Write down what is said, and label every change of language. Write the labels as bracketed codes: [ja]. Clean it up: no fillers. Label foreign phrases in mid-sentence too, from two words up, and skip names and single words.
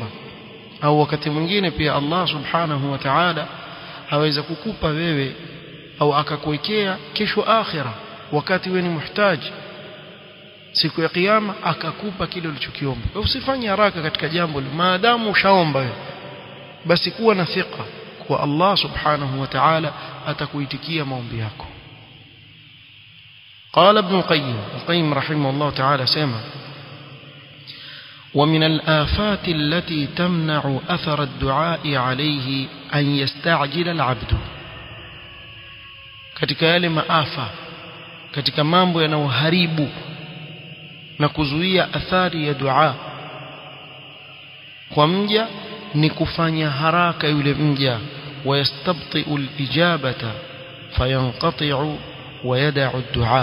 [sw] Au wakati mwingine pia [ar] الله سبحانه وتعالى [sw] aweza kukupa wewe au akakuwekea kesho akhira wakati wewe ni muhitaji, siku ya kiyama akakupa kile ulichokiomba. Usifanye haraka katika jambo, maadamu ushaomba wewe, basi kuwa na thika kwa [ar] الله سبحانه وتعالى [sw] atakuitikia maombi yako. [ar] قال ابن القيم رحمه الله تعالى سيما: ومن الآفات التي تمنع أثر الدعاء عليه أن يستعجل العبد. [sw] katika yale maafa, katika mambo yanayoharibu na kuzuia athari ya dua kwa mja ni kufanya haraka yule mja, [ar] ويستبطئ الإجابة فينقطع ويدع الدعاء.